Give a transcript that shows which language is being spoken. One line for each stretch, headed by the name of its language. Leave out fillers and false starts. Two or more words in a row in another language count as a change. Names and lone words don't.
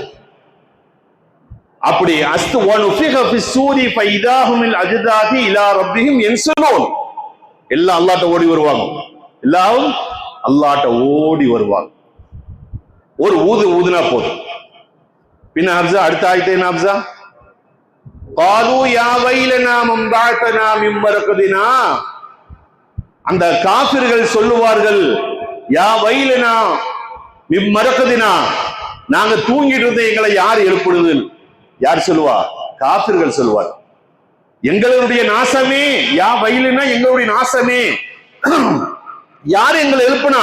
Arabic: அப்படி أست ونفخ في الصور فإذا هم من الأجداث إلى ربهم ينسلون.
Tamil: எல்லாம் அல்லாஹ்ட்ட ஓடி வருவாங்க, எல்லாரும் அல்லாஹ்ட்ட ஓடி வருவாங்க. ஒரு ஊதுனா போதும். பின்ன ஹப்ஸா அடுத்த ஆயத்து என்ன ஹப்ஸா?
Arabic: قالوا يا ويلنا من بعثنا من مرقدنا.
Tamil: அந்த காஃபிர்கள் சொல்லுவார்கள்,
Arabic: يا ويلنا من مرقدنا,
Tamil: நாங்க தூங்கிட்டு இருந்த எங்களை யார் எழுப்புறது? யார் சொல்லுவா? காஃபிர்கள் சொல்லுவார், எங்களுடைய நாசமே,
Arabic: يا ويلنا
Tamil: எங்களுடைய நாசமே, யார் எங்களை எழுப்புனா?